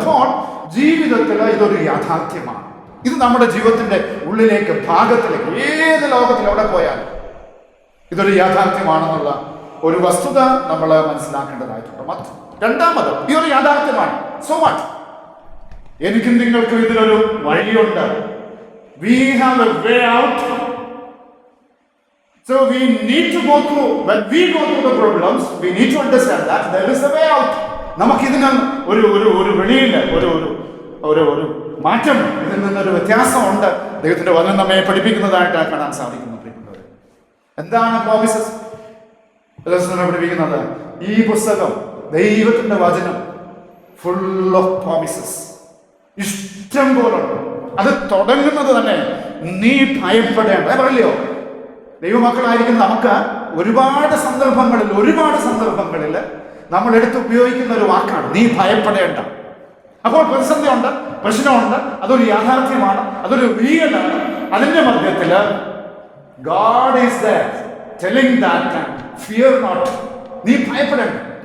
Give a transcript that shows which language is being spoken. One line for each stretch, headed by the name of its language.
Malayalam: അപ്പോൾ ജീവിതത്തിൽ ഇതൊരു യാഥാർത്ഥ്യമാണ്. ഇത് നമ്മുടെ ജീവിതത്തിന്റെ ഉള്ളിലേക്ക്, ഭാഗത്തിലേക്ക്, ഏത് ലോകത്തിൽ എവിടെ പോയാലും ഇതൊരു യാഥാർത്ഥ്യമാണെന്നുള്ള ഒരു വസ്തുത നമ്മൾ മനസ്സിലാക്കേണ്ടതായിട്ടുണ്ട്. രണ്ടാമത് ഈ ഒരു യാഥാർത്ഥ്യമാണ്.
English: so what,
Malayalam: എനിക്കും നിങ്ങൾക്കും ഇതിലൊരു വഴിയുണ്ട്.
English: We have a way out. So we need to go through, when we go through the problems, we need to understand that there is a way out.
Malayalam: നമുക്കിതിന് ഒരു വെളിയില്ല, ഒരു മാറ്റം, ഇതിൽ നിന്നൊരു വ്യത്യാസമുണ്ട്. ദൈവത്തിന്റെ വചനം നമ്മെ പഠിപ്പിക്കുന്നതായിട്ട് കാണാൻ സാധിക്കുന്നു. എന്താണ് പ്രോമിസസ് പഠിപ്പിക്കുന്നത്? ഈ പുസ്തകം, ദൈവത്തിന്റെ വചനം, ഫുൾ ഓഫ് പ്രോമിസസ്, ഇഷ്ടം പോലുണ്ട്. അത് തുടങ്ങുന്നത് തന്നെ നീ ഭയപ്പെടേണ്ട. പറയല്ലോ, ദൈവമക്കളായിരിക്കും നമുക്ക് ഒരുപാട് സന്ദർഭങ്ങളിൽ നമ്മൾ എടുത്ത് ഉപയോഗിക്കുന്ന ഒരു വാക്കാണ് നീ ഭയപ്പെടേണ്ട. അപ്പോൾ പ്രതിസന്ധി ഉണ്ട്, പ്രശ്നമുണ്ട്, അതൊരു യാഥാർത്ഥ്യമാണ്, അതൊരു റിയലാണ്. അതിന്റെ മധ്യത്തിൽ
English: God is there telling that fear not,
Malayalam: നീ ഭയപ്പെടേണ്ട.